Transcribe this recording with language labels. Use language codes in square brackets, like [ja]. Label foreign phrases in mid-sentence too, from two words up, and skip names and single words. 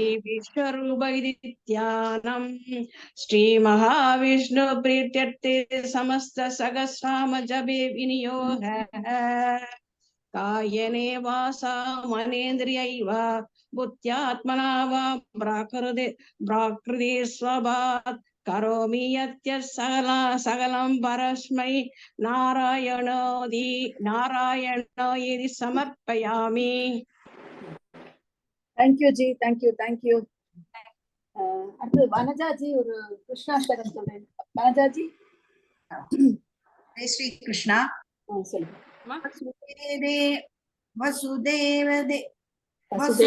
[sa] विश्वरूप इति ध्यानम् श्री महाविष्णु प्रीत्यर्थे समस्त सहस्राम जपे विनियोगः कायने वासा मनेन्द्रियैव बुद्ध्यात्मना वा प्राकृते स्वभावात् करोमि यत् सकलं परस्मै नारायणोदि समर्पयामि. [ta] தேங்க்யூ ஜி, தேங்க்யூ தேங்க்யூ. அடுத்து வனஜாஜி ஒரு கிருஷ்ணாஷ்டகம் சொல்றேன். வனஜாஜி [hi] जय श्री कृष्णा. [ta] சொல்லுங்க. வசுதேவ